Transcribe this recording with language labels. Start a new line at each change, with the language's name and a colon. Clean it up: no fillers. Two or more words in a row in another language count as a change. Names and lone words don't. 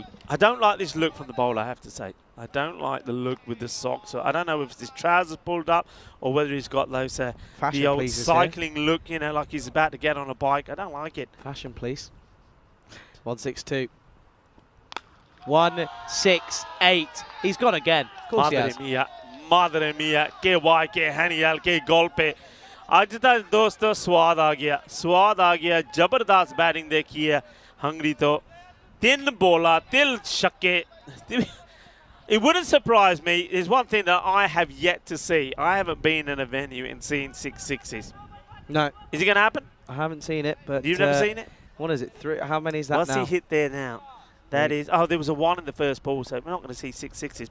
English: I don't like this look from the bowler, I have to say. I don't like the look with the socks. So I don't know if his trousers pulled up or whether he's got those the old cycling look, like he's about to get on a bike. I don't like it. Fashion, please. 162. 168. He's gone again. Of course he has.
Spanish: Madre mia, que guay, que genial, que golpe.
Hindi: आज तक दोस्तों स्वाद आ गया जबरदस्त बैटिंग देखी है हंगरी तो 3 बॉला 3 छक्के.
English: It wouldn't surprise me. There's one thing that I have yet to see. I haven't been in a venue and seen 6 sixes. No. Is it going to happen? I haven't seen it, but you've never seen it? What is it? 3? How many is that What's now? he hit there now? That is. Oh, there was a 1 in the first ball, so we're not going to see 6 sixes.